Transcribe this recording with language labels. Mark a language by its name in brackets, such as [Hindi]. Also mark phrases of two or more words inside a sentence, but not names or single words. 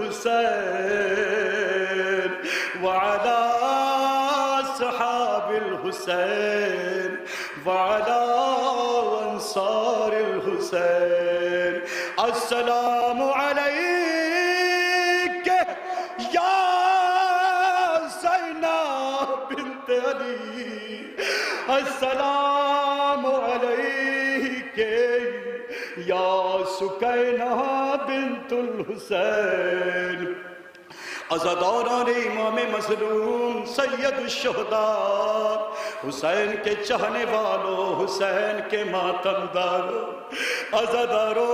[Arabic] حسين و على صحاب الحسين و على أنصار الحسين، السلام عليك يا زينب بنت علي, السلام عليك يا سكينة بنت الحسين, [Urdu] عزاداران امام مظلوم سید الشہداء، حسین کے چاہنے والوں، حسین کے ماتمداروں، عزاداروں,